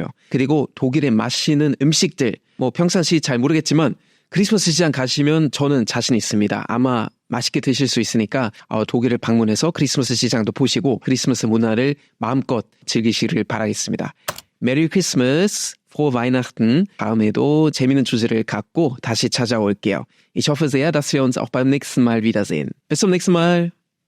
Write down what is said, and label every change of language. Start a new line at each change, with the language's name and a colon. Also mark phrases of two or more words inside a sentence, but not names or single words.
Korean: 그리고 독일의 맛있는 음식들, 뭐 평상시 잘 모르겠지만 크리스마스 시장 가시면 저는 자신 있습니다. 아마 맛있게 드실 수 있으니까 독일을 방문해서 크리스마스 시장도 보시고 크리스마스 문화를 마음껏 즐기시길 바라겠습니다.
English: Merry Christmas,
German: frohe Weihnachten.
Korean: 다음에도 재미있는 주제를 갖고 다시 찾아올게요.
German: Ich hoffe sehr, dass wir uns auch beim nächsten Mal wiedersehen. Bis zum nächsten Mal.